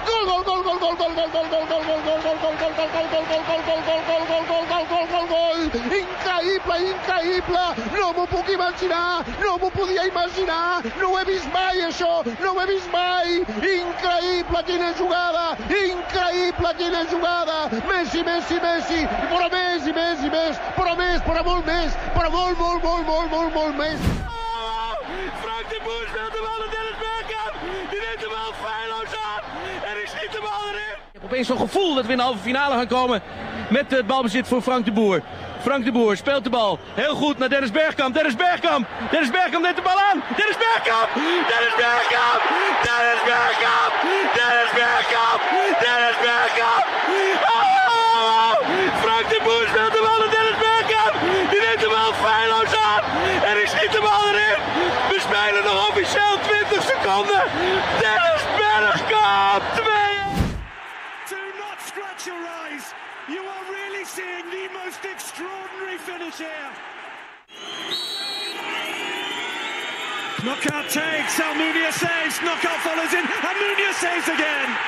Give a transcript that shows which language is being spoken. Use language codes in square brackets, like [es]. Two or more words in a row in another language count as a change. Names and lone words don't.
[ca] increïble, increïble, no m'ho puc imaginar, no m'ho podia imaginar, no ho he vist mai això, no ho he vist mai, increïble quina jugada, increïble quina jugada, Messi, Messi, Messi, però més i més i més, però més, però molt més, però molt, molt, molt, molt, molt, molt més. [nl] Frank de Boer speelt de bal naar Dennis Bergkamp. Die neemt de bal feilloos aan. En die schiet de bal erin. Ik heb opeens zo'n gevoel dat we in de halve finale gaan komen met het balbezit voor Frank de Boer. Frank de Boer speelt de bal heel goed naar Dennis Bergkamp. Dennis Bergkamp! Dennis Bergkamp neemt de bal aan. Dennis Bergkamp! Dennis Bergkamp! Dennis Bergkamp! Dennis Bergkamp! Dennis Bergkamp! Oh! Frank de Boer speelt de bal naar Dennis Bergkamp. Die neemt de bal feilloos aan. En die schiet de bal erin. We spelen nog officieel 20 seconden. Dennis Bergkamp 2. [en] Do not scratch your eyes. You are really seeing the most extraordinary finish here. Knockout takes, Almunia saves, knockout follows in, Almunia saves again.